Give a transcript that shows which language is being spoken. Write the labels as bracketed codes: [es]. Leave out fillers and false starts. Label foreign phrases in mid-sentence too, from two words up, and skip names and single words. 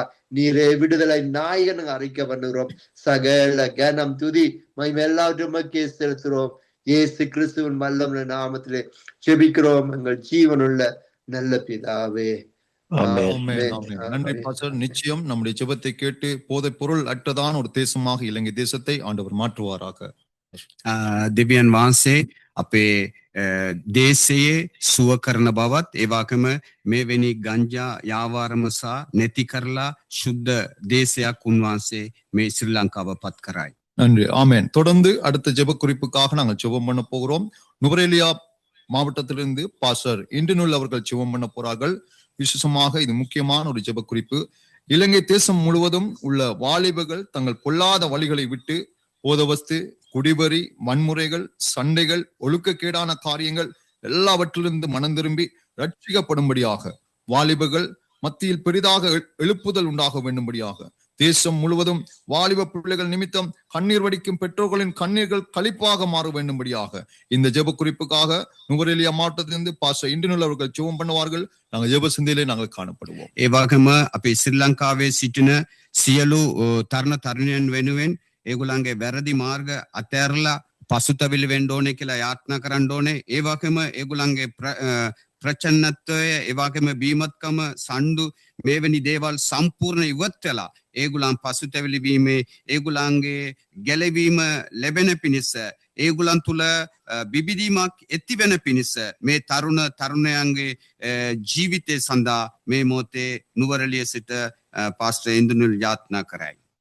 [ta] நீரே விடுதலை நாயகன் அறிக்கை பண்ணுகிறோம். சகல கனம் துதி மகிமை எல்லாவற்றும் மக்கே செலுத்துறோம். இயேசு கிறிஸ்துவின் வல்லமுள்ள நாமத்திலே ஜெபிக்கிறோம் எங்கள் ஜீவனுள்ள நல்ல பிதாவே. நன்றி பாஸ்டர். நிச்சயம் நம்முடைய ஜெபத்தை கேட்டு போதைப் பொருள் அற்றதான ஒரு தேசமாக இலங்கை தேசத்தை ஆண்டவர் மாற்றுவாராக. [si] දෙවියන් වහන්සේ අපේ දේශයේ සුව කරන බවත් ඒ වගේම මෙවැනි ගංජා යාවාරම සහ නැති කරලා සුද්ධ දේශයක් උන්වහන්සේ මේ ශ්‍රී ලංකාව පත් කරයි. [ta] நன்றி. ஆமென். தொடர்ந்து அடுத்த ஜெப குறிப்புக்காக நாங்கள் ஜெபம் பண்ண போகிறோம். நுவரெலியா மாவட்டத்திலிருந்து பாஸ்டர் இன்றினுள் அவர்கள் ஜெபம் பண்ண போறார்கள். விசேஷமாக இது முக்கியமான ஒரு ஜெப குறிப்பு. இலங்கை தேசம் முழுவதும் உள்ள வாலிபர்கள் தங்கள் பொல்லாத வழிகளை விட்டு போதவஸ்து, குடிவரி, வன்முறைகள், சண்டைகள், ஒழுக்கக்கேடான காரியங்கள் எல்லாவற்றிலிருந்து மனம் திரும்பி ரட்சிக்கப்படும்படியாக வாலிபர்கள் மத்தியில் பெரிதாக எழுப்புதல் உண்டாக வேண்டும்படியாக தேசம் முழுவதும் வாலிப பிள்ளைகள் நிமித்தம் கண்ணீர் வடிக்கும் பெற்றோர்களின் கண்ணீர்கள் களிப்பாக மாற வேண்டும்படியாக இந்த ஜெப குறிப்புக்காக நுவரெலியா மாவட்டத்திலிருந்து பாஸ்டர் இன்றினுள் அவர்கள் ஜெபம் பண்ணுவார்கள். நாங்கள் ஜெப சிந்தையிலே நாங்கள் காணப்படுவோம். [si] ඒ වගේම අපේ ශ්‍රී ලංකාවේ සිටින සියලු තරුණ තරුණියන් වෙනුවෙන් ඒගොල්ලන්ගේ වැරදි මාර්ග අතෑරලා පසුතැවිලි වෙන්න ඕනේ කියලා යාඥා කරන්න ඕනේ. ඒ වගේම ඒගොල්ලන්ගේ ප්‍රචන්නත්වය, ඒ වගේම බීමත්කම, සණ්ඩු මේවැනි දේවල් සම්පූර්ණ ඉවත් වෙලා ඒගොල්ලන් පසුතැවිලි වීමේ ඒගොල්ලන්ගේ ගැලවීම ලැබෙන පිණිස ඒගොල්ලන් තුල බිබිදීමක් ඇති වෙන පිණිස මේ තරුණ තරුණයන්ගේ ජීවිතය සඳහා මේ මොහොතේ නුවරඑළිය සිට පාස්ටර් ඉන්දුනිල් යාඥා කරයි.